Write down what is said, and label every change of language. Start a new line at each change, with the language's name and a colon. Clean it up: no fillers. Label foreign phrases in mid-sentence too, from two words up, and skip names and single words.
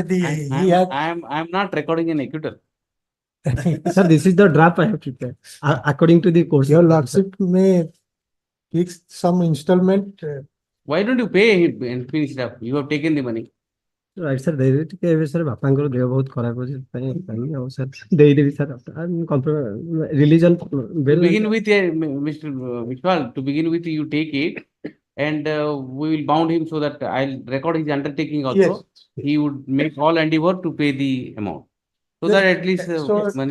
English: I'm not recording an acquittal. Sir, this is the draft I have prepared according to the court. Your lordship may fix some installment. Why don't you pay him and finish it up? You have taken the money. Right, sir. Sir,
Odia: ବାପାଙ୍କର ଦେହ ବହୁତ ଖରାପ ଅଛି sir ଦେଇଦେବି sir.
English: Religion. To begin with, Mr. Vishwal, to begin with, you take it and we will bound him so that I'll record his undertaking also. Yes. He would make all endeavor to pay the amount. So that at least money.